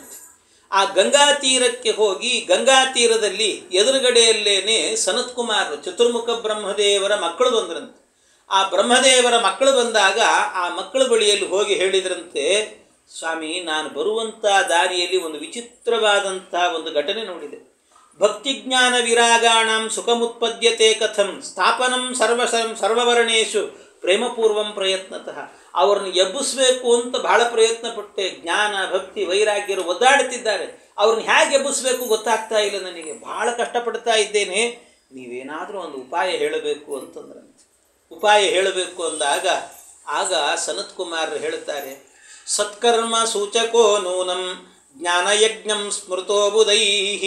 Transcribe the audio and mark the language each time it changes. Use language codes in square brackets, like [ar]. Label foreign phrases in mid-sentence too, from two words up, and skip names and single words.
[kn] ಆ ಗಂಗಾ ತೀರಕ್ಕೆ ಹೋಗಿ ಗಂಗಾ ತೀರದಲ್ಲಿ ಎದುರುಗಡೆಯಲ್ಲೇನೆ ಸನತ್ಕುಮಾರರು ಚತುರ್ಮುಖ ಬ್ರಹ್ಮದೇವರ ಮಕ್ಕಳು ಬಂದ್ರಂತೆ. ಆ ಬ್ರಹ್ಮದೇವರ ಮಕ್ಕಳು ಬಂದಾಗ ಆ ಮಕ್ಕಳ ಬಳಿಯಲ್ಲಿ ಹೋಗಿ ಹೇಳಿದ್ರಂತೆ, ಸ್ವಾಮಿ, ನಾನು ಬರುವಂಥ ದಾರಿಯಲ್ಲಿ ಒಂದು ವಿಚಿತ್ರವಾದಂಥ ಒಂದು ಘಟನೆ ನೋಡಿದೆ. [sa] ಭಕ್ತಿಜ್ಞಾನ ವಿರಾಗಾಣಂ ಸುಖಮುತ್ಪದ್ಯತೆ ಕಥಂ ಸ್ಥಾಪನಂ ಸರ್ವವರ್ಣೇಶು ಪ್ರೇಮಪೂರ್ವಂ ಪ್ರಯತ್ನತಃ. [kn] ಅವ್ರನ್ನ ಎಬ್ಬಿಸ್ಬೇಕು ಅಂತ ಬಹಳ ಪ್ರಯತ್ನ ಪಟ್ಟೆ. ಜ್ಞಾನ ಭಕ್ತಿ ವೈರಾಗ್ಯರು ಒದ್ದಾಡುತ್ತಿದ್ದಾರೆ, ಅವ್ರನ್ನ ಹೇಗೆ ಎಬ್ಬಿಸ್ಬೇಕು ಗೊತ್ತಾಗ್ತಾ ಇಲ್ಲ ನನಗೆ, ಬಹಳ ಕಷ್ಟಪಡ್ತಾ ಇದ್ದೇನೆ, ನೀವೇನಾದರೂ ಒಂದು ಉಪಾಯ ಹೇಳಬೇಕು ಅಂತಂದ್ರಂತೆ. ಉಪಾಯ ಹೇಳಬೇಕು ಅಂದಾಗ ಆಗ ಸನತ್ಕುಮಾರರು ಹೇಳ್ತಾರೆ, [sa] ಸತ್ಕರ್ಮ ಸೂಚಕೋ ನೂನಂ ಜ್ಞಾನಯಜ್ಞಂ ಸ್ಮೃತೋ ಬುಧೈಹಿ.